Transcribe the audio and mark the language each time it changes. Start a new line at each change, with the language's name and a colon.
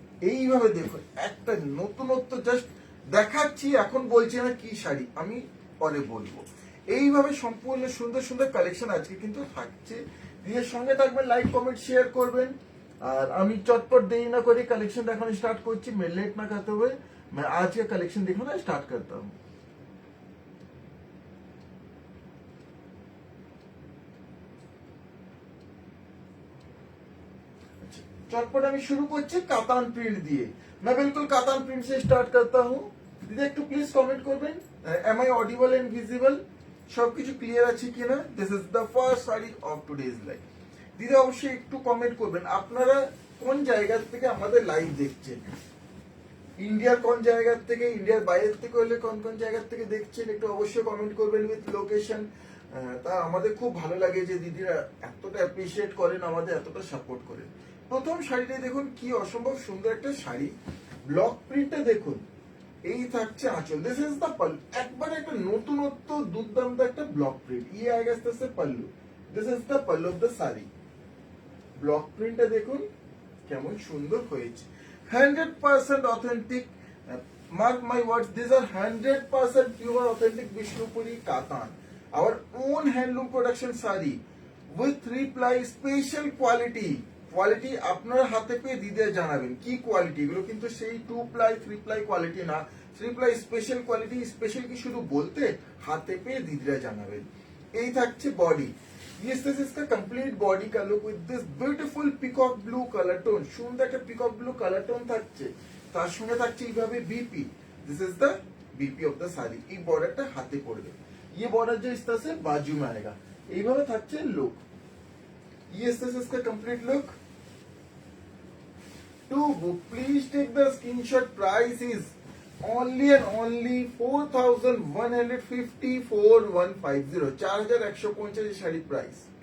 Bangla: এইভাবে দেখুন একটা নতুনত্ব জাস্ট দেখাচ্ছি, এখন বলছি না কি শাড়ি, আমি পরে বলবো। এইভাবে সম্পূর্ণ সুন্দর সুন্দর কালেকশন আজকে কিন্তু থাকছে। নিজের সঙ্গে থাকবেন, লাইক কমেন্ট শেয়ার করবেন। আর আমি চটপট দেরি না করে कलेक्शन देखाना स्टार्ट করছি।
Hindi: मैं लेट ना करते हुए मैं आज का कलेक्शन दिखाना स्टार्ट करता हूँ।
Bangla: चटपट আমি শুরু করছি কাতান প্রিন্ট দিয়ে।
Hindi: मैं बिल्कुल कातान प्रिंट से स्टार्ट करता हूँ।
Bangla: দিদি একটু প্লিজ কমেন্ট করবেন,
English: am I audible and visible,
Bangla: সবকিছু ক্লিয়ার আছে কিনা।
English: This is the first sari of today's live.
Bangla: দিদি অবশ্যই একটু কমেন্ট করবেন আপনারা কোন জায়গা থেকে আমাদের লাইভ দেখছেন। ইন্ডিয়ার কোন জায়গা থেকে, ইন্ডিয়ার বাইরে থেকে হলে কোন কোন জায়গা থেকে দেখছেন একটু অবশ্যই কমেন্ট করবেন উইথ লোকেশন। তা আমাদের খুব ভালো লাগে যে দিদিরা এতটা অ্যাপ্রিশিয়েট করেন, আমাদের এতটা সাপোর্ট করেন। প্রথম শাড়িটা দেখুন কি অসম্ভব সুন্দর একটা শাড়ি। ব্লক প্রিন্টটা দেখুন, এই থাকছে আঁচল।
English: this is the pallu,
Bangla: একবারে একটা নতুনত্ব দুর্দান্ত একটা ব্লক প্রিন্ট। ইয়ে আগে আসতেছে pallu.
English: This is the pallu of the sari.
Bangla: Block প্রিন্টটা দেখুন কেমন সুন্দর হয়েছে।
English: 100% authentic, mark my words, these are 100% pure authentic Vishnupuri Katan, our own handloom production sari with 3 ply special quality।
Bangla: Quality আপনার হাতে পেয়ে দিতে জানাবেন কি কোয়ালিটি। এগুলো কিন্তু সেই 2 প্লাই 3 প্লাই কোয়ালিটি না, 3 প্লাই স্পেশাল কোয়ালিটি। স্পেশাল কি শুধু বলতে, হাতে পেয়ে দিদিরা জানাবেন। এই থাকছে body.
English: Yes, this is the complete body color with this beautiful peacock blue color tone।
Bangla: সুন্দর একটা peacock blue color tone থাকছে, তার সঙ্গে থাকছে এইভাবে BP.
English: this is the BP of the sari
Bangla: এই বর্ডারটা হাতে পড়বে
Hindi: ये बॉर्डर जो इस तरह से बाजू में आएगा
Bangla: এইভাবে থাকছে লুক
Hindi: ये इस तरह से इसका complete look
English: to book please take the screenshot price is only and only 4150 4150
Hindi: 4150
Bangla: sari price